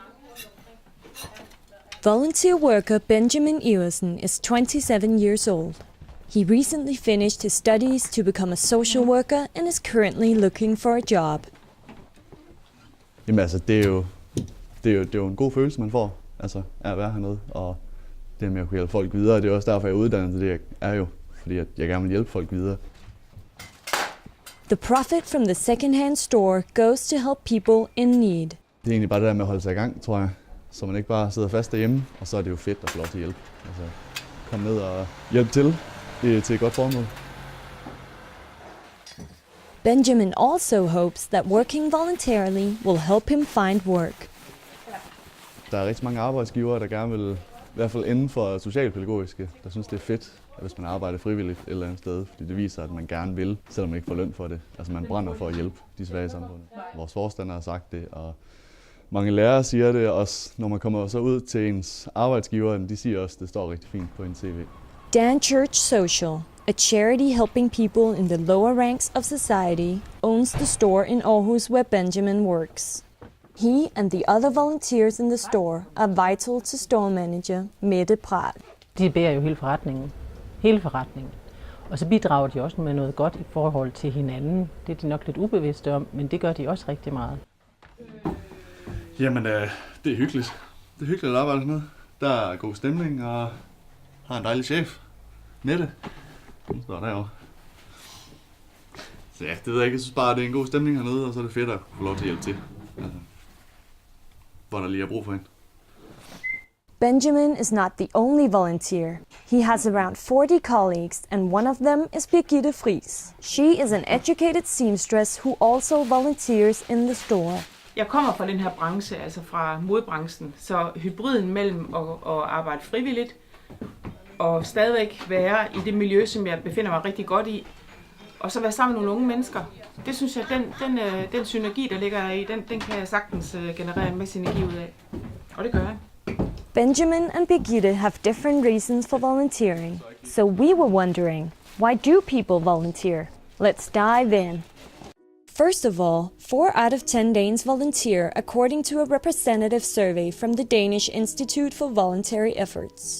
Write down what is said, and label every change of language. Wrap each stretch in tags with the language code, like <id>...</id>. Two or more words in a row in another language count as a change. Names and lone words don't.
<en>Volunteer worker Benjamin Iversen is 27 years old. He recently finished his studies to become a social worker and is currently looking for a job.</en> <da>Jamen altså, det er jo en god følelse, man får, altså af at være hernede, og det med at kunne hjælpe folk videre. Det er også derfor, jeg er uddannet til det, jeg er jo, fordi jeg gerne vil hjælpe folk videre.</da> <en>The profit from the second-hand store goes to help people in need.</en> <da>Det er egentlig bare det der med at holde sig i gang, tror jeg, så man ikke bare sidder fast derhjemme, og så er det jo fedt at få lov til at hjælpe. Altså, komme ned og hjælpe til et godt formål.</da> <en>Benjamin also hopes that working voluntarily will help him find work.</en> <da>Der er rigtig mange arbejdsgivere, der gerne vil, i hvert fald inden for socialpædagogiske, der synes det er fedt, hvis man arbejder frivilligt et eller andet sted, fordi det viser, at man gerne vil, selvom man ikke får løn for det. Altså man brænder for at hjælpe de svage i samfundet. Vores forstander har sagt det, og mange lærere siger det også, når man kommer så ud til ens arbejdsgiver, de siger også, at det står rigtig fint på en CV.</da> <en>DanChurchSocial, a charity helping people in the lower ranks of society, owns the store in Aarhus where Benjamin works. He and the other volunteers in the store are vital to store manager Mette Pral.</en> <da>De bærer jo hele forretningen. Hele forretningen. Og så bidrager de også med noget godt i forhold til hinanden. Det er de nok lidt ubevidste om, men det gør de også rigtig meget. Jamen, det er hyggeligt. Det er hyggeligt at arbejde hernede. Der er god stemning og har en dejlig chef. Mette. Hun står derovre. Så ja, det ved jeg ikke. Jeg synes bare, det er en god stemning hernede, og så er det fedt at få lov til at hjælpe til. Altså, hvor der lige er brug for hende.</da> <en>Benjamin is not the only volunteer. He has around 40 colleagues, and one of them is Birgitte Friis. She is an educated seamstress who also volunteers in the store.</en> <da>Jeg kommer fra den her branche, altså fra modebranchen, så hybriden mellem at arbejde frivilligt og stadigvæk være i det miljø, som jeg befinder mig rigtig godt i, og så være sammen med nogle unge mennesker. Det synes jeg, den synergi, der ligger i, den kan jeg sagtens generere en masse energi ud af. Og det gør jeg.</da> <en>Benjamin and Birgitte have different reasons for volunteering, so we were wondering, why do people volunteer? Let's dive in. First of all, 4 out of 10 Danes volunteer according to a representative survey from the Danish Institute for Voluntary Efforts.</en>